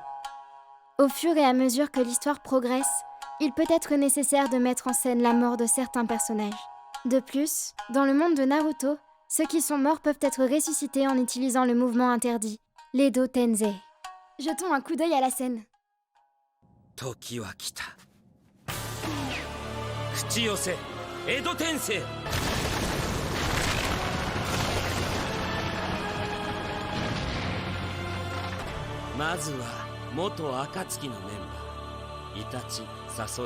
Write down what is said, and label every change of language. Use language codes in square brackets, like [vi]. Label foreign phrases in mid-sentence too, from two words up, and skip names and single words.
[fr] Au fur et à mesure que l'histoire progresse, il peut être nécessaire de mettre en scène la mort de certains personnages. De plus, dans le monde de Naruto, ceux qui sont morts peuvent être ressuscités en utilisant le mouvement interdit, l'Edo Tensei. Jetons un coup d'œil à la scène. [ja] 時は来た口寄せ江戸天聖まずは元暁のメンバーイタチ、サソリ、